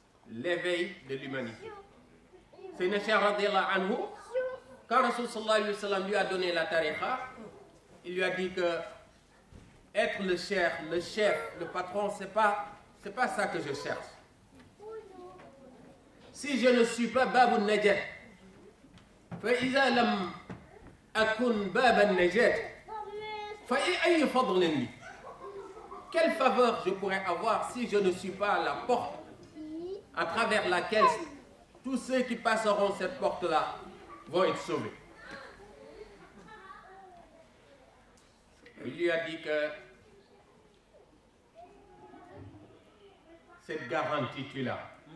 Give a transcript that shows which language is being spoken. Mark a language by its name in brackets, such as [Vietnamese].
[French] L'éveil de l'humanité. C'est Necher radiallahu anhu. Quand Rasul sallallahu alayhi wa sallam lui a donné la tariqa, il lui a dit que être le chef, le patron, c'est pas ça que je cherche. Si je ne suis pas Babun Najat, [Arabic] فإذا لم أكن باب النجاة فأي فضل لي. [French] Quelle faveur je pourrais avoir si je ne suis pas la porte à travers laquelle tous ceux qui passeront cette porte-là vont être sauvés. Il lui a dit que cette garantie tu l'as.